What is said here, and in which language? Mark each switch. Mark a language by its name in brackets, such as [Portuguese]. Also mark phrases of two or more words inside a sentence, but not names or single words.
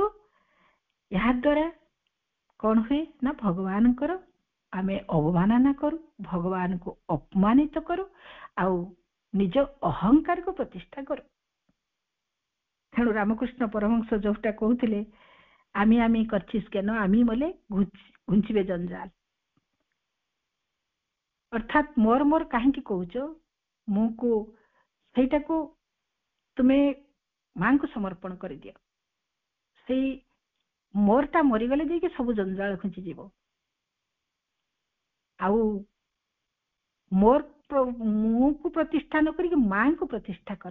[Odia] ଏହା ଦ୍ୱାରା କଣ ହୁଏ ନା, ଭଗବାନଙ୍କର ଆମେ ଅବମାନନା କରୁ, ଭଗବାନଙ୍କୁ ଅପମାନିତ କରୁ, ଆଉ ନିଜ ଅହଙ୍କାରକୁ ପ୍ରତିଷ୍ଠା କରୁ। ତେଣୁ ରାମକୃଷ୍ଣ ପରମହଂସ ଯୋଉଟା କହୁଥିଲେ, [Bangla] আমি আমি করছিস কেন, আমি বলে ঘুঞ্চিবে জঞ্ଜାল। [Odia] ଅର୍ଥାତ୍ ମୋର ମୋର କାହିଁକି କହୁଛ, ମୁଁକୁ ସେଇଟାକୁ ତୁମେ ମାଙ୍କୁ ସମର୍ପଣ କରିଦିଅ। ସେଇ ମୋରଟା ମରିଗଲେ ଯାଇକି ସବୁ ଜଞ୍ଜାଳ ଘୁଞ୍ଚିଯିବ। ଆଉ ମୁଁକୁ ପ୍ରତିଷ୍ଠା ନ କରିକି ମାଙ୍କୁ ପ୍ରତିଷ୍ଠା କର।